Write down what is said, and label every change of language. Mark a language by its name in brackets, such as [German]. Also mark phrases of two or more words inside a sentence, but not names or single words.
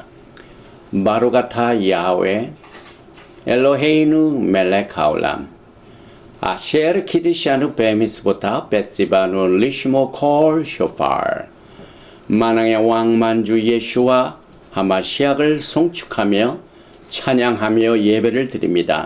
[Hebrew] ברוך אתה יהוה אלוהינו מלך העולם אשר קידשנו במצוותיו וציוונו לשמוע קול שופר [Korean] 만왕의 왕 만주 예수와 하마시약을 송축하며 찬양하며 예배를 드립니다.